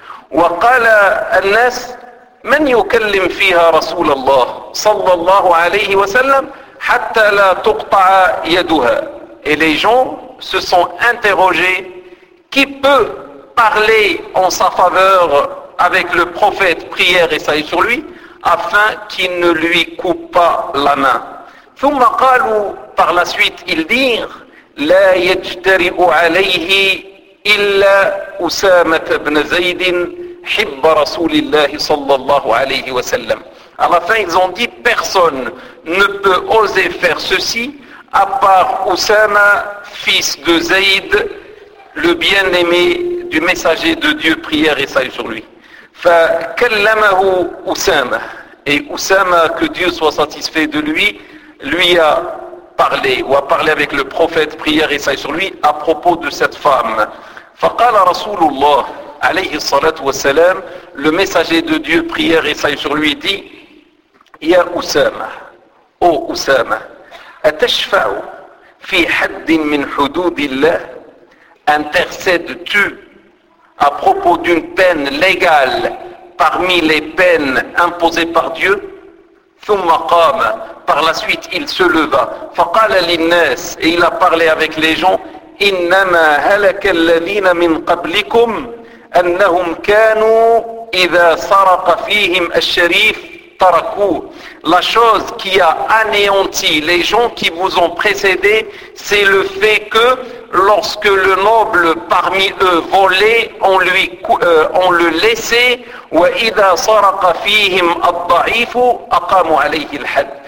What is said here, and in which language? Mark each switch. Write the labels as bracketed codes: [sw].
[ar] وقال الناس من يكلم فيها رسول الله صلى الله عليه وسلم حتى لا تقطع يدها. [fr] Et les gens se sont interrogés, qui peut parler en sa faveur avec le prophète, prière et salut sur lui, afin qu'il ne lui coupe pas la main. [ar] ثم قالوا, [fr] par la suite ils dirent, [ar] لا يجترئ عليه إلا أسامة بن زيد حب رسول الله صلى الله عليه وسلم. [fr] À la fin ils ont dit, personne ne peut oser faire ceci à part Usama, fils de Zayd, le bien-aimé du messager de Dieu, prière et salut sur lui. [ar] فكلمه أسامة. [fr] Et Usama, que Dieu soit satisfait de lui, lui a parlé ou a parlé avec le prophète, prière et salut sur lui, à propos de cette femme. [ar] فقال رسول الله عليه الصلاة والسلام, [fr] le messager de Dieu, prière et salut sur lui, dit, [ar] يا أسامة, ô أسامة, أتشفع في حد من حدود الله. [fr] Intercèdes-tu à propos d'une peine légale parmi les peines imposées par Dieu? [ar] ثم قام. [fr] Par la suite, il se leva. [ar] فقال للناس. [fr] Et il a parlé avec les gens. [ar] إنما هلك الذين من قبلكم أنهم كانوا إذا سرق فيهم الشريف تركوه. [fr] La chose qui a anéanti les gens qui vous ont précédé, c'est le fait que lorsque le noble parmi eux volait, on le laissait. [ar] وَإِذَا صَرَقَ فِيهِمْ الضَّعِيفُ أَقَامُ عَلَيْهِ الْحَدِ.